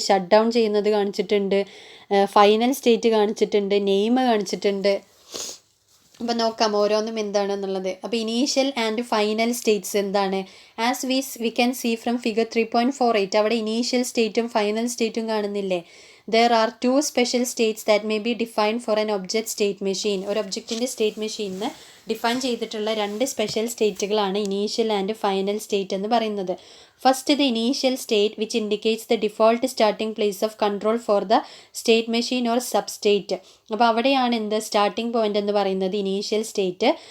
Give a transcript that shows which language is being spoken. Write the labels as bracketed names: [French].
[Malayalam] Shut down ചെയ്യുന്നത് കാണിച്ചിട്ടുണ്ട്. Final state കാണിച്ചിട്ടുണ്ട്. നെയിം കാണിച്ചിട്ടുണ്ട്. അപ്പോൾ നോക്കാം ഓരോന്നും എന്താണെന്നുള്ളത്. അപ്പോൾ ഇനീഷ്യൽ ആൻഡ് ഫൈനൽ സ്റ്റേറ്റ്സ് എന്താണ്, [English] as we can see from figure [Malayalam] 3.48 അവിടെ ഇനീഷ്യൽ സ്റ്റേറ്റും ഫൈനൽ സ്റ്റേറ്റും കാണുന്നില്ലേ. [English] there are two special states that may be defined for an object state machine. [Malayalam] ഒരു ഒബ്ജക്റ്റിൻ്റെ സ്റ്റേറ്റ് മെഷീനിന് ഡിഫൈൻ ചെയ്തിട്ടുള്ള രണ്ട് special സ്റ്റേറ്റുകളാണ് initial and final state എന്ന് പറയുന്നത്. [English] First the initial state which indicates the default starting place of control for the state machine or sub state. [Malayalam] അപ്പോൾ അവിടെയാണ് എന്ത് starting point എന്ന് പറയുന്നത് ഇനീഷ്യൽ സ്റ്റേറ്റ്.